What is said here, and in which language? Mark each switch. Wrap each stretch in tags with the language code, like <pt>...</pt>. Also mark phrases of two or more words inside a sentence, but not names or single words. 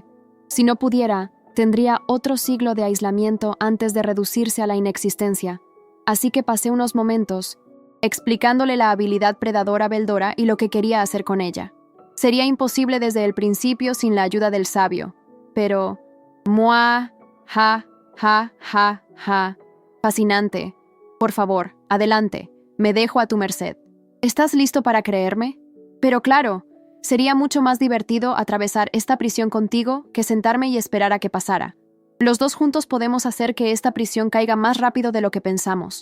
<es>Si no pudiera, tendría otro siglo de aislamiento antes de reducirse a la inexistencia. Así que pasé unos momentos explicándole la habilidad predadora a Veldora y lo que quería hacer con ella. Sería imposible desde el principio sin la ayuda del sabio, pero... ¡Mua! ¡Ja! ¡Ja! ¡Ja! ¡Ja! Fascinante. Por favor, adelante. Me dejo a tu merced. ¿Estás listo para creerme? Pero claro, sería mucho más divertido atravesar esta prisión contigo que sentarme y esperar a que pasara. Los dos juntos podemos hacer que esta prisión caiga más rápido de lo que pensamos.</es>